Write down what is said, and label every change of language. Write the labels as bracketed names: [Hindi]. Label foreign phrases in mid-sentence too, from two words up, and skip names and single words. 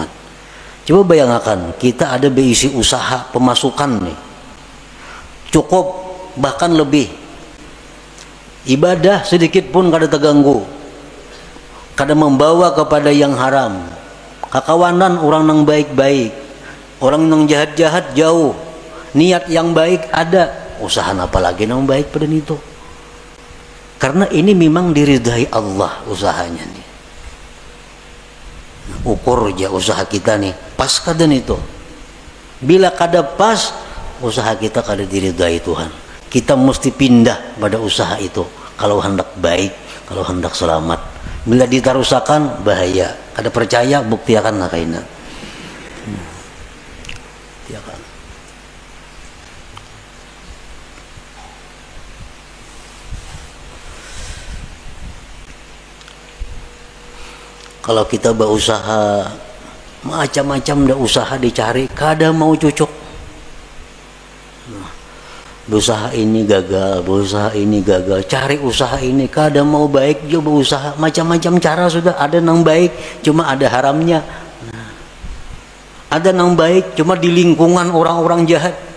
[Banjar] Coba bayangkan kita ada berisi usaha pemasukan nih cukup bahkan lebih, ibadah sedikit pun kada terganggu, kada membawa kepada yang haram, kakawanan orang yang baik-baik, orang yang jahat-jahat jauh, niat yang baik ada, usaha apa lagi yang baik pada itu. [Indonesian] Karena ini memang diridai Allah usahanya nih. [Banjar] Ukur aja usaha kita nih pas kada itu. Bila kada pas, usaha kita kada diridai Tuhan. Kita mesti pindah pada usaha itu kalau hendak baik, kalau hendak selamat. Bila ditarusakan bahaya, kada percaya buktiakan lah kaina. [Indonesian] Buktiakan. Kalau kita berusaha macam-macam dah usaha dicari, [Banjar] kada mau cocok. Berusaha ini gagal, berusaha ini gagal, cari usaha ini kada mau baik juga berusaha, macam-macam cara sudah ada yang baik, cuma ada haramnya. [Indonesian] Ada yang baik cuma di lingkungan orang-orang jahat.